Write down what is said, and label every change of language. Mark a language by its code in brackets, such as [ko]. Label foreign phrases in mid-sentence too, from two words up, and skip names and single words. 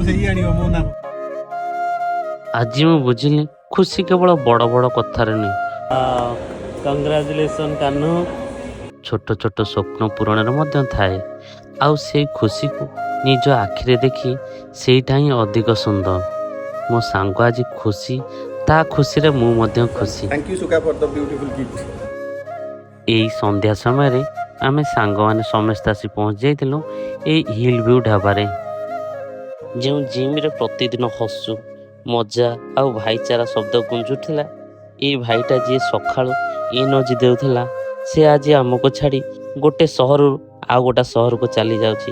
[or] ଆଜି ମୁଁ ବୁଝିଲି, ଖୁସି କେବଳ ବଡ଼ ବଡ଼ କଥାରେ ନୁହେଁ। କଂଗ୍ରାଚୁଲେସନ୍ କାହ୍ନୁ। ଛୋଟ ଛୋଟ ସ୍ୱପ୍ନ ପୂରଣରେ ମଧ୍ୟ ଥାଏ। ଆଉ ସେଇ ଖୁସିକୁ ନିଜ ଆଖିରେ ଦେଖି ସେଇଟା ହିଁ ଅଧିକ ସୁନ୍ଦର। ମୋ ସାଙ୍ଗ ଆଜି ଖୁସି, ତା ଖୁସିରେ ମୁଁ ମଧ୍ୟ ଖୁସି। [en] Thank you, Suka, for the beautiful gift. [or] ଏଇ ସନ୍ଧ୍ୟା ସମୟରେ ଆମେ ସାଙ୍ଗମାନେ ସମସ୍ତେ ଆସି ପହଞ୍ଚି ଯାଇଥିଲୁ ଏଇ ହିଲ୍ ଭ୍ୟୁ ଢାବାରେ, ଯେଉଁ ଜିମ୍ରେ ପ୍ରତିଦିନ ହସୁ ମଜା ଆଉ ଭାଇଚାରା ଶବ୍ଦ ଗୁଞ୍ଜୁଥିଲା। ଏଇ ଭାଇଟା ଯିଏ ସକାଳୁ ଏନର୍ଜି ଦେଉଥିଲା, ସେ ଆଜି ଆମକୁ ଛାଡ଼ି ଗୋଟେ ସହରରୁ ଆଉ ଗୋଟେ ସହରକୁ ଚାଲି ଯାଉଛି।